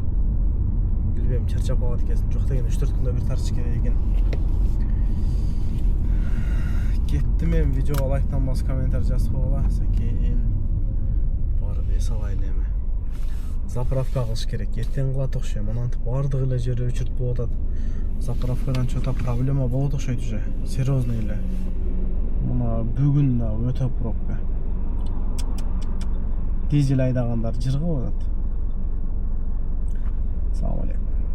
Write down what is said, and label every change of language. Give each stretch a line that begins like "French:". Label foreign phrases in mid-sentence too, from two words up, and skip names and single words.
Kyrgyz: Билбейм, чарчап калат экенсиң. Жок деген 3-4 күндө бир тартыш керек экен. Кеттим мен, видеого лайктан басып комментарий жазып койгула. Сакейин барып эс алайын эми. Заправка кылыш керек. Эртең кылат окшойм. Анантип бардык эле жери өчүрт болуп атат. Заправкадан
Russian: что-то проблема
Kyrgyz: болот окшойт уже. Серьезный эле. Мына бүгүн да өтө пробка. Дизель айдагандар жыргап атат. Салам алейкум.